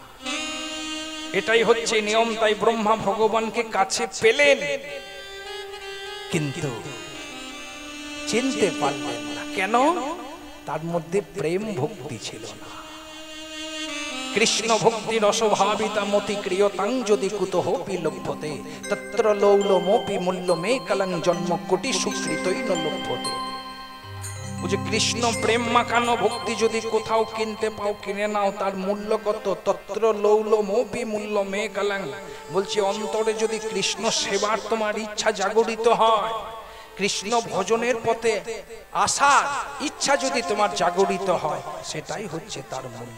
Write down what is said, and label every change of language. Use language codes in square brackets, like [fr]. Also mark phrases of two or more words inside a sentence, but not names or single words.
[bn] এটাই হচ্ছে নিয়ম। তাই ব্রহ্মা ভগবানকে কাছে পেলেন, কিন্তু চিনতে পারলেন না। কেন? তার মধ্যে প্রেম ভক্তি ছিল না। [sa] কৃষ্ণ ভক্তি রসভাবিতা মতি ক্রিয়তাং যদি কুতঃ লভ্যতে তত্র লৌলমপি মূল্যমে কলং জন্ম কোটি সুকৃতই ন লভ্যতে। [bn] বুঝে, কৃষ্ণ প্রেম মাখানো ভক্তি যদি কোথাও কিনতে পাও, কিনে নাও, তার মূল্য কত? [sa] তত্র লৌলমপি মূল্যমে কলং। [bn] বলছি, অন্তরে যদি কৃষ্ণ সেবার তোমার ইচ্ছা জাগরিত হয়, কৃষ্ণ ভজনের পথে আসার ইচ্ছা যদি তোমার জাগরিত হয়, সেটাই হচ্ছে তার মূল্য।